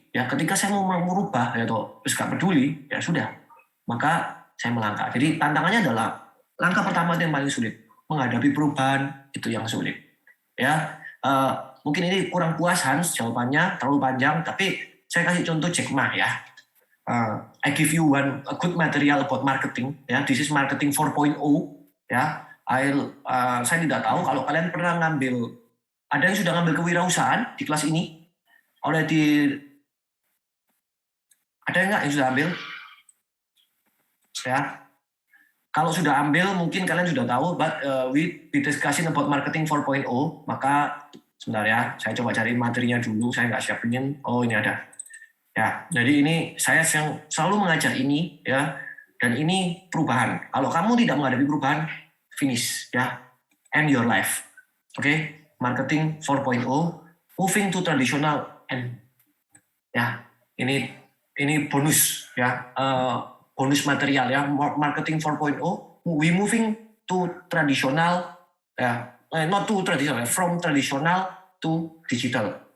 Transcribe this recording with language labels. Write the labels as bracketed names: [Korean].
[Indonesian] Ya ketika saya mau merubah ya toh, terus gak peduli, ya sudah. Maka saya melangkah. Jadi tantangannya adalah langkah pertama itu yang paling sulit. Menghadapi perubahan itu yang sulit. Ya, mungkin ini kurang puas Hans jawabannya, terlalu panjang, tapi saya kasih contoh Jack Ma ya. [English] I give you a good material about marketing. Ya, this is marketing 4.0. [Indonesian] Ya, saya tidak tahu kalau kalian pernah ngambil, ada yang sudah ngambil kewirausahaan di kelas ini. Ada nggak yang sudah ambil? Ya, kalau sudah ambil mungkin kalian sudah tahu, [English] but we discussing about marketing 4.0. [Indonesian] Maka sebentar ya, saya coba cari materinya dulu. Saya nggak siapin. Oh ini ada. Ya, jadi ini saya yang selalu mengajar ini ya, dan ini perubahan. Kalau kamu tidak menghadapi perubahan, finish ya, [English] end your life. Oke, marketing 4.0, moving to traditional and [Indonesian] ya ini bonus ya, [English] bonus material ya, marketing 4.0, we moving to traditional ya, not to traditional, from traditional to digital.